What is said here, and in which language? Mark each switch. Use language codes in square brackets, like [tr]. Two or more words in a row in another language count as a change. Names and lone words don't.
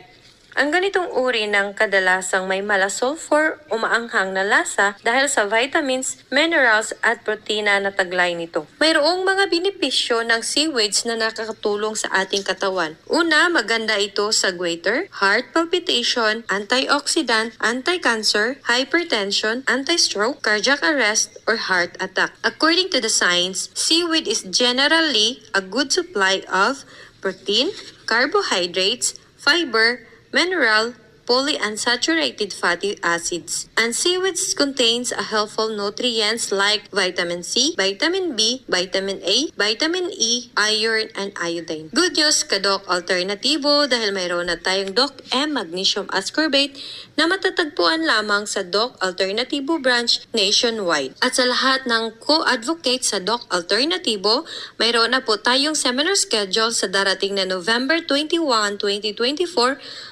[tl] Ang ganitong uri ng kadalasang may mala sulfur o maanghang na lasa dahil sa vitamins, minerals at protina na taglay nito. Mayroong mga benepisyo ng seaweeds na nakakatulong sa ating katawan. Una, maganda ito sa goiter, [en] heart palpitation, antioxidant, anti-cancer, hypertension, anti-stroke, cardiac arrest, or heart attack. According to the science, seaweed is generally a good supply of protein, carbohydrates, fiber, mineral, polyunsaturated fatty acids. And seaweeds contains a helpful nutrients like vitamin C, vitamin B, vitamin A, vitamin E, iron, and iodine. Good news [tl] ka Doc Alternativo dahil mayroon na tayong Doc M Magnesium Ascorbate na matatagpuan lamang sa Doc Alternativo branch nationwide. At sa lahat ng co-advocate sa Doc Alternativo, mayroon na po tayong seminar schedule sa darating na November 21, 2024.